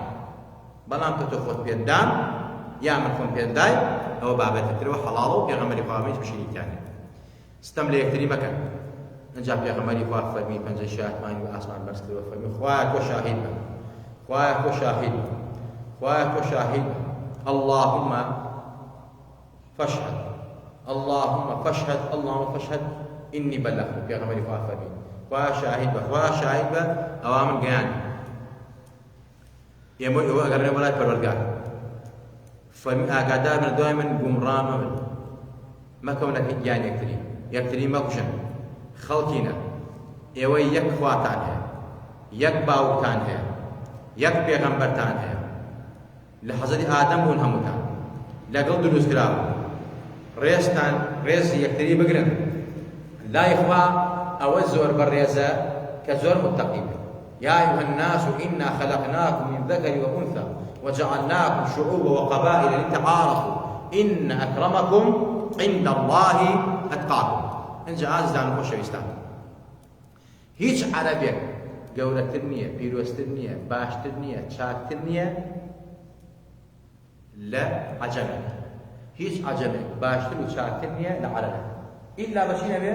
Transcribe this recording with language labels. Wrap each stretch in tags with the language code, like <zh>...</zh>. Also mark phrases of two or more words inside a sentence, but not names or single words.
<ckb>بەڵام کە تۆ خۆت پێدام یا من خۆم پێدای ئەوە بابەتترەوە حەڵاڵە و پێغەمبەری خوا بشینیتیانێ. ستەم لە یەکتری مەکەن. ئەنجا پێغەمبەری خوا فەرمی پەنجەی شایەتمانی بە ئاسمان بەرز کردەوە، فەرمی خوایە تۆ شاهید بە، خوایە تۆ شاهید بە، خوایە تۆ شاهید بە،</ckb> <ar>اللهم فاشهد، اللهم فاشهد، اللهم فاشهد إني بلغت.</ar> <ckb>پێغەمبەری خوا فەرمی خوایە شاهید بە، خوایە شاهید بە ئەوا من گەیاندم. ئێمە ئەگەڕێنە بەلای پەروەردگار، فەرمی ئاگادار بن دوای من گومڕا مەبن، مەکەونە گیان یەکتری مەکوشن، خەڵکینە، ئێوە یەک خواتان هەیە، یەک باوکتان هەیە، یەک پێغەمبەرتان هەیە، لە حەزەتی ئادەم بوون هەمووتان، لەگەڵ دروستکراون، ڕێزتان ڕێزی یەکتری بگرن، لای خوا ئەوە زۆر بەڕێزە کە زۆر متەقی بێت.</ckb> <ar>يا أيها الناس إنا خلقناكم من ذكر وأنثى وجعلناكم شعوبا وقبائل لتعارفوا إن أكرمكم عند الله أتقاكم.</ar> <ckb>إنجا عزيزان خۆشەویستان، هیچ عەرەبێک گەورەتر نییە، پیرۆزتر نییە، باشتر نییە، چاکتر نییە لە عەجەمێک. هیچ عەجەمێک باشتر و چاکتر نییە لە عەرەبێک، ئیلا بە چی نەبێ؟</ckb>